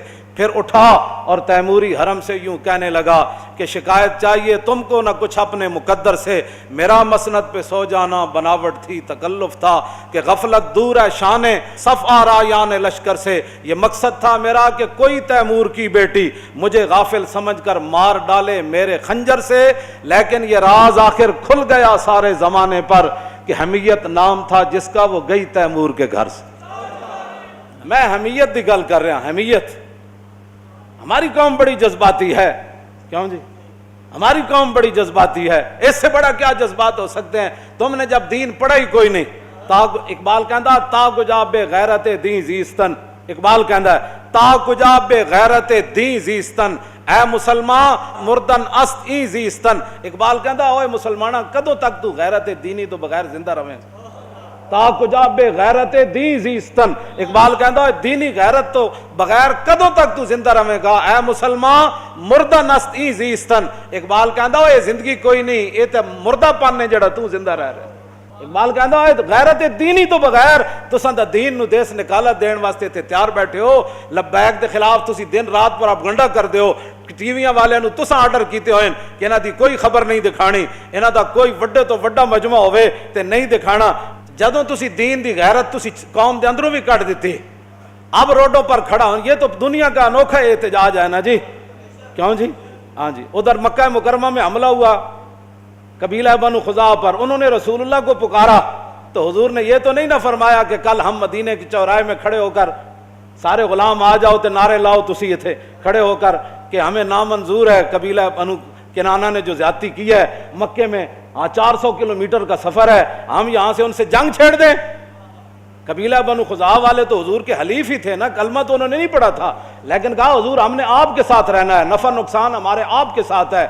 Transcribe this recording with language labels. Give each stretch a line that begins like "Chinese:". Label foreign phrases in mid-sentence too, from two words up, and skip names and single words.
Urdu: پھر اٹھا اور تیموری حرم سے یوں کہنے لگا کہ شکایت چاہیے تم کو نہ کچھ اپنے مقدر سے, میرا مسند پہ سو جانا بناوٹ تھی تکلف تھا کہ غفلت دور ہے شان صف آرایان لشکر سے, یہ مقصد تھا میرا کہ کوئی تیمور کی بیٹی مجھے غافل سمجھ کر مار ڈالے میرے خنجر سے, لیکن یہ راز آخر کھل گیا سارے زمانے پر کہ حمیت نام تھا جس کا وہ گئی تیمور کے گھر سے.
Punjabi: میں حمیت دی گل کر رہا,
Urdu: حمیت. ہماری قوم بڑی جذباتی ہے, کیوں جی ہماری قوم بڑی جذباتی ہے, اس سے بڑا کیا جذبات ہو سکتے ہیں؟ تم نے جب دین پڑھا ہی کوئی نہیں.
Punjabi: اقبال کہندا
Persian: تا کجا بے غیرت دین زیستن,
Punjabi: اقبال کہندا ہے
Persian: تا کجا بے غیرت دین زیستن, اے مسلمان مردن است ای زیستن.
Punjabi: اقبال کہندا اوے مسلمانہ کدوں تک تو غیرت دینی تو بغیر زندہ رہیں,
Persian: تا کجا بے غیرت دین زیستن.
Punjabi: اقبال کہندا ہے دینی غیرت تو بغیر کدوں تک تو زندہ رہیں گا,
Persian: اے مسلمان مردن است ای زیستن.
Punjabi: اقبال کہندا ہے زندگی کوئی نہیں, یہ تے مردہ پن ہے جڑا تو زندہ رہ رہا. اقبال کہندا ہے غیرت دینی تو بغیر تساں دا دین نو دیس نکالت دین واسطے تے تیار بیٹھے ہو, لبیک دے خلاف تسی دن رات پر اپگنڈا کر دے ہو, ٹی ویاں والے نو تساں آرڈر کیتے ہوئے کہ انہاں دی کوئی خبر نہیں دکھانی, انہاں دا کوئی وڈے تو وڈا مجمع ہوئے تے نہیں دکھانا. جدوں تسی دین دی غیرت تسی قوم دے اندروں بھی کٹ دیتی,
Urdu: اب روڈوں پر کھڑا ہوں, یہ تو دنیا کا انوکھا احتجاج ہے نا جی, کیوں جی؟ ہاں جی. ادھر مکہ مکرمہ میں حملہ ہوا قبیلہ بنو خزاعہ پر, انہوں نے رسول اللہ کو پکارا تو حضور نے یہ تو نہیں نہ فرمایا کہ کل ہم مدینے کے چوراہے میں کھڑے ہو کر سارے غلام آ جاؤ
Punjabi: تے نعرے لاؤ تسی تھے کھڑے ہو کر
Urdu: کہ ہمیں نامنظور ہے قبیلہ بنو کنانہ نے جو زیادتی کی ہے مکے میں, 400 کلومیٹر کا سفر ہے, ہم یہاں سے ان سے جنگ چھیڑ دیں. قبیلہ بنو خزاعہ والے تو حضور کے حلیف ہی تھے نا, کلمہ تو انہوں نے نہیں پڑھا تھا, لیکن کہا حضور ہم نے آپ کے ساتھ رہنا ہے, نفع نقصان ہمارے آپ کے ساتھ ہے.